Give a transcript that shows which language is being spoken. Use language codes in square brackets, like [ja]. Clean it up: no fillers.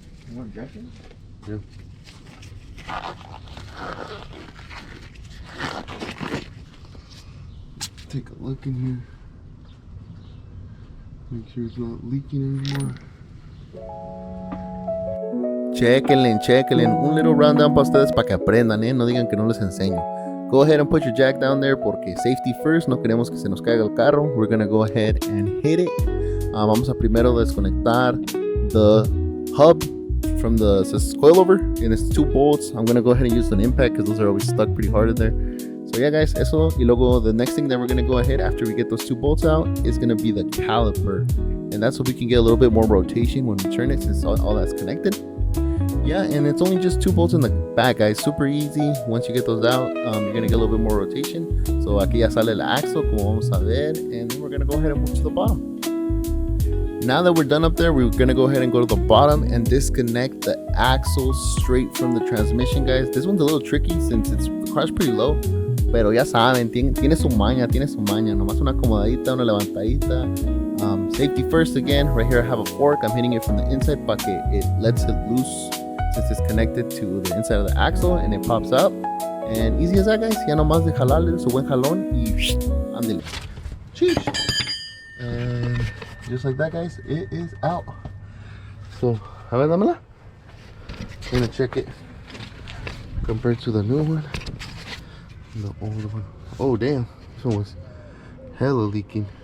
[en] You want a jacket? Yeah. Take a look in here. Make sure it's not leaking anymore. [es] Chequenle. Un [en] little rundown [es] para ustedes para que aprendan, no digan que no les enseño. [en] Go ahead and put your jack down there [es] porque [en] safety first, [es] no queremos que se nos caiga el carro. [en] We're gonna go ahead and hit it. [es] Vamos a primero desconectar [en] the hub from the coilover, and it's 2 bolts. I'm gonna go ahead and use an impact because those are always stuck pretty hard in there. So yeah, guys, [es] eso. Y luego [en] the next thing that we're gonna go ahead after we get those 2 bolts out is gonna be the caliper, and that's so we can get a little bit more rotation when we turn it, since all that's connected. Yeah, and it's only just 2 bolts in the back, guys. Super easy. Once you get those out, you're gonna get a little bit more rotation. So [es] aquí ya sale el axle, como vamos a ver, [en] and then we're gonna go ahead and move to the bottom. Now that we're done up there, we're gonna go ahead and go to the bottom and disconnect the axle straight from the transmission, guys. This one's a little tricky since the car's pretty low, [es] pero ya saben, tiene su maña. Nomás una acomodadita, una levantadita. [en] Safety first again. Right here I have a fork. I'm hitting it from the inside [es] para que [en] it lets it loose, since it's connected to the inside of the axle, and it pops up. And easy as that, guys. [es] Ya nomás de jalarle su buen jalón y ándele. [en] Sheesh. And just like that, guys, it is out. So, [es] a ver, dámela. [en] I'm gonna check it compared to the new one, the old one. Oh, damn. This one was hella leaking.